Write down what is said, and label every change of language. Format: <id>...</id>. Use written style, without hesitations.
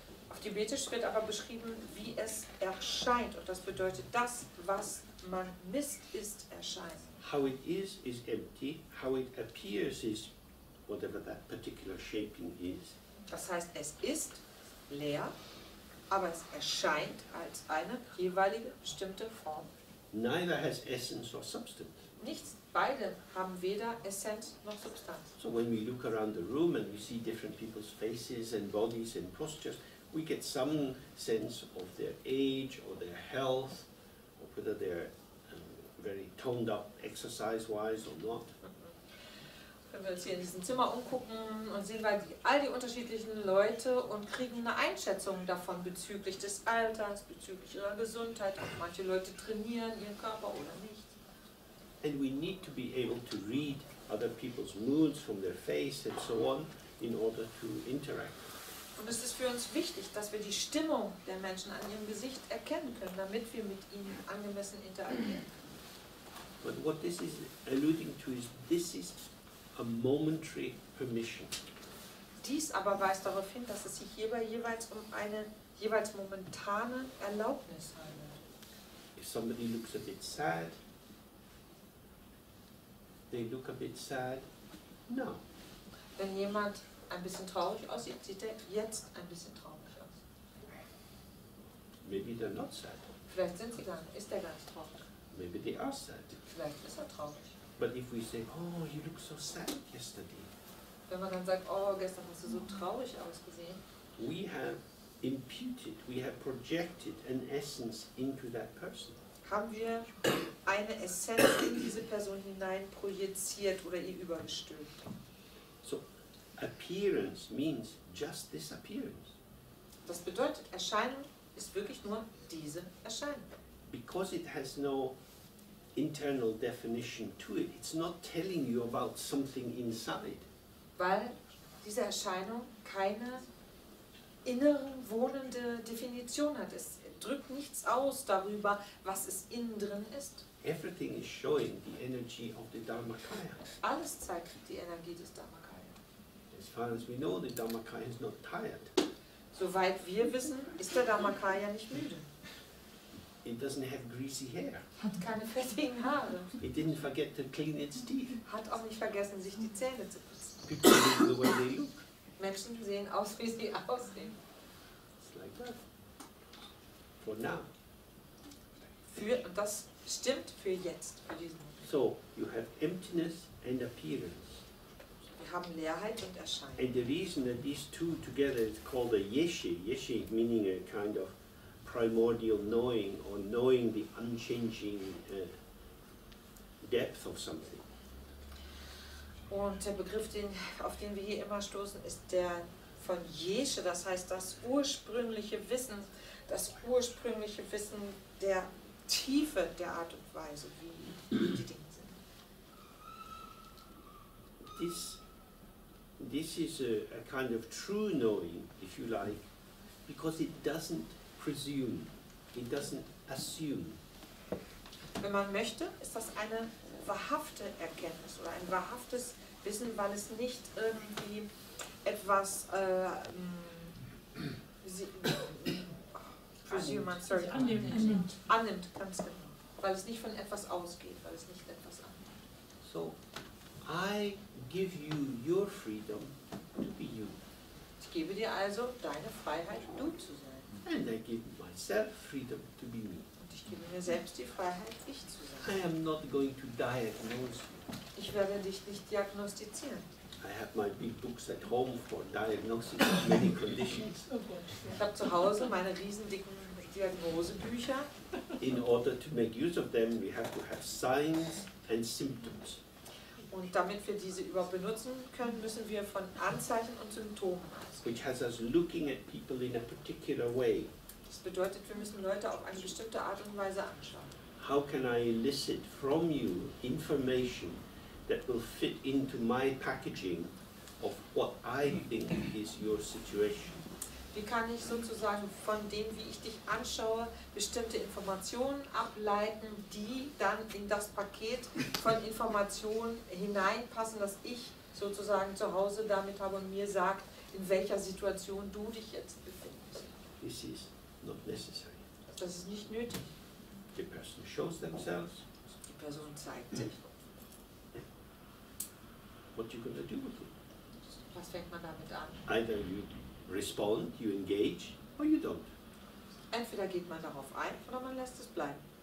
<de>Auf Tibetisch wird aber beschrieben, wie es erscheint. Und das bedeutet, das, was man misst, ist Erscheinen.</de> <en>How it is empty. How it appears is whatever that particular shaping is.</en> <de>Das heißt, es ist leer, aber es erscheint als eine jeweilige bestimmte Form.</de> <en>Neither has essence or substance.</en> <de>Nichts, beide haben weder Essenz noch Substanz.</de> <en>So when we look around the room and we see different people's faces and bodies and postures, we get some sense of their age or their health, or whether they're very toned up exercise-wise or not.</en> <de>Wenn wir uns hier in diesem Zimmer umgucken und sehen wir all die unterschiedlichen Leute und kriegen eine Einschätzung davon bezüglich des Alters, bezüglich ihrer Gesundheit. Auch manche Leute trainieren ihren Körper oder nicht.</de> <en>And we need to be able to read other people's moods from their face and so on in order to interact.</en> <de>Und es ist für uns wichtig, dass wir die Stimmung der Menschen an ihrem Gesicht erkennen können, damit wir mit ihnen angemessen interagieren.</de> <en>But what this is alluding to is this is a momentary permission.</en> <de>Dies aber weist darauf hin, dass es sich hierbei jeweils um eine jeweils momentane Erlaubnis handelt.</de> <en>If somebody looks a bit sad, they look a bit sad now.</en> <de>Wenn jemand ein bisschen traurig aussieht, sieht er jetzt ein bisschen traurig aus.</de> <en>Maybe they're not sad.</en> <de>Vielleicht ist er gar nicht traurig.</de> <en>Maybe they are sad.</en> <de>Vielleicht ist er traurig.</de> <en>But if we say, oh, you look so sad yesterday,</en> <de>Wenn man dann sagt, oh, gestern hast du so traurig ausgesehen,</de> <en>we have imputed, we have projected an essence into that person.</en> <de>haben wir eine Essenz in diese Person hinein projiziert oder ihr übergestülpt.</de> <en>So appearance means just this appearance.</en> <de>Das bedeutet, Erscheinung ist wirklich nur diese Erscheinung.</de> <en>Because it has no internal definition to it, it's not telling you about something inside.</en> <de>Weil diese Erscheinung keine innere, wohnende Definition hat. Es drückt nichts aus darüber, was es innen drin ist.</de> <en>Everything is showing the energy of the Dharmakaya.</en> <de>Alles zeigt die Energie des Dharmakaya.</de> <en>As far as we know, the Dharmakaya is not tired.</en> <de>Soweit wir wissen, ist der Dharmakaya nicht müde.</de> <en>It doesn't have greasy hair.</en> <de>Hat keine fettigen Haare.</de> <en>It didn't forget to clean its teeth.</en> <de>Hat auch nicht vergessen, sich die Zähne zu putzen.</de> <en>People look the way they look.</en> <de>Menschen sehen aus, wie sie aussehen.</de> <en>It's For now.</en> <de>Und das stimmt für jetzt, für diesen Moment.</de> <en>So you have emptiness and appearance.</en> <de>Wir haben Leerheit und Erscheinen.</de> <en>And the reason that these two together is called a yeshe, yeshe meaning a kind of primordial knowing, or knowing the unchanging depth of something.</en> <de>Und der Begriff, auf den wir hier immer stoßen, ist der von Yeshe, das heißt das ursprüngliche Wissen der Tiefe der Art und Weise, wie die Dinge sind.</de> <en>This is a kind of true knowing, if you like, because it doesn't presume, it doesn't assume.</en> <de>Wenn man möchte, ist das eine wahrhafte Erkenntnis oder ein wahrhaftes Wissen, weil es nicht irgendwie etwas annimmt, ganz genau. Weil es nicht von etwas ausgeht, weil es nicht etwas annimmt.</de> <en>So, I give you your freedom to be you.</en> <de>Ich gebe dir also deine Freiheit, du zu sein.</de> <en>And I give myself freedom to be me.</en> <de>Und ich gebe mir selbst die Freiheit, ich zu sein.</de> <en>I am not going to diagnose you.</en> <de>Ich werde dich nicht diagnostizieren.</de> <en>I have my big books at home for diagnosis of many conditions.</en> <de>Ich habe zu Hause meine riesendicken Diagnosebücher.</de> <en>In order to make use of them, we have to have signs and symptoms.</en> <de>Und damit wir diese überhaupt benutzen können, müssen wir von Anzeichen und Symptomen ausgehen.</de> <en>Which has us looking at people in a particular way.</en> <de>Das bedeutet, wir müssen Leute auf eine bestimmte Art und Weise anschauen.</de> <en>How can I elicit from you information that will fit into my packaging of what I think is your situation?</en> <de>Wie kann ich sozusagen von dem, wie ich dich anschaue, bestimmte Informationen ableiten, die dann in das Paket von Informationen hineinpassen, das ich sozusagen zu Hause damit habe und mir sagt, in welcher Situation du dich jetzt befindest.</de> <en>This is not necessary.</en> <de>Das ist nicht nötig.</de> <en>The person shows themselves.</en> <de>Die Person zeigt sich.</de> <en>What you gonna do with it?</en> <de>Was fängt man damit an?</de> <en>Either you respond, you engage, or you don't.</en> <de>Entweder geht man darauf ein oder man lässt es bleiben.</de>